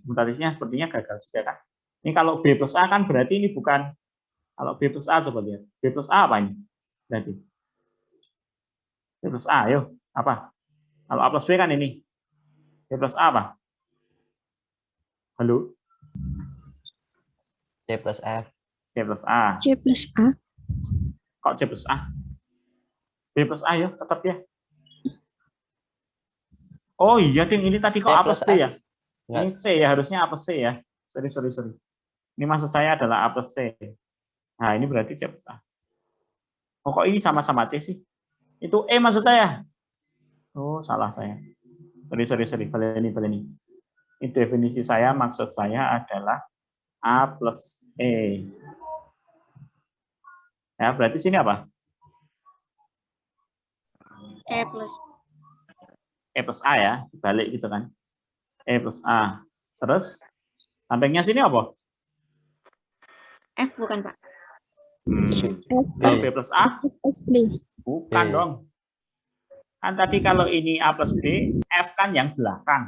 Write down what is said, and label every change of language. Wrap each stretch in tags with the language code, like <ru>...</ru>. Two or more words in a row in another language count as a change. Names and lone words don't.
<id>Komutatifnya sepertinya gagal juga kan. Ini kalau B plus A kan berarti ini bukan, kalau B plus A coba lihat. B plus A apa ini? Berarti B plus A, ayo, apa? Kalau A plus B kan ini. B plus A apa? Halo? C plus F. C plus A. C plus A. Kok C plus A? B plus A ya, tetap ya. Oh iya, Ding, ini tadi kok C A plus plus B ya? Enggak. Ini C ya, harusnya A plus C ya. Sorry. Ini maksud saya adalah A plus C. Nah, ini berarti C plus A. Oh, kok ini sama-sama C sih? Itu E maksud saya. Oh, salah saya. Sorry. Baleni. Ini definisi saya, maksud saya adalah A plus E. Ya, berarti sini apa? E plus E plus A ya, dibalik gitu kan. E plus A. Terus, sampingnya sini apa? F bukan Pak. Kalau B plus A? B. Bukan B. dong. Kan tadi kalau ini A plus B, F kan yang belakang.</id>